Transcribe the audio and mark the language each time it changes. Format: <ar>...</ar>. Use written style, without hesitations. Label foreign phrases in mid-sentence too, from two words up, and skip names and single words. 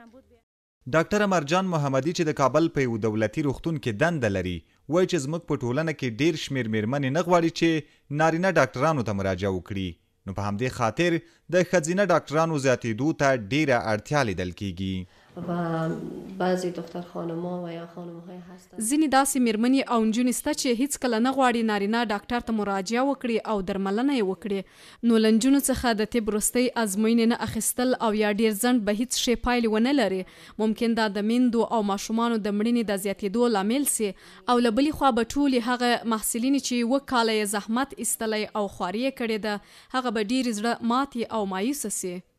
<ps>ډاکټر مرجان محمدي چې د کابل په یو دولتي روغتون کې دنده لري وایي چې زموږ په ټولنه کې ډیر شمېر میرمنې نه غواړي چې نارینه ډاکټرانو ته مراجعه وکړي، نو په همدې خاطر د ښځینه ډاکټرانو زیاتېدو ته ډیره اړتیا لیدل کیږي.</ps> <fa>و بعضی دختر خانم‌ها و یا خانم‌های هستن</fa> <ps>ځینې داسې میرمنې او نجونې سته چې هیڅکله نه غواړي نارینه ډاکټر ته مراجعه وکړي او درملنه یې وکړي. نو له نجونو څخه د طب وروستۍ ازموینې نه اخیستل او یا ډیر ځنډ به هیڅ شی پایلې ونه لري. ممکن دا د میندو او ماشومانو د مړینې د زیاتېدو لامل سي او له بلې خوا به ټولې هغه محصلینې چې 1 کاله یې زحمت ایستلی او خواري یې کړې ده هغه به ډېرې زړه ماتې او مایوسه سي.</ps>